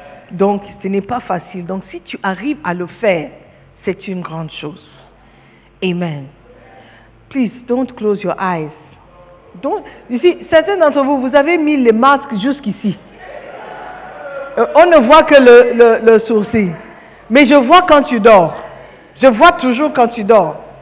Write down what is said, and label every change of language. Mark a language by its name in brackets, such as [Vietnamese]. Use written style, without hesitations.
[French] Donc, ce n'est pas facile. Donc, si tu arrives à le faire, c'est une grande chose. Amen. [English] Please, don't close your eyes. You see, [French] certains d'entre vous, vous avez mis les masques jusqu'ici. On ne voit que le sourcil. Mais je vois quand tu dors. Je vois toujours quand tu dors.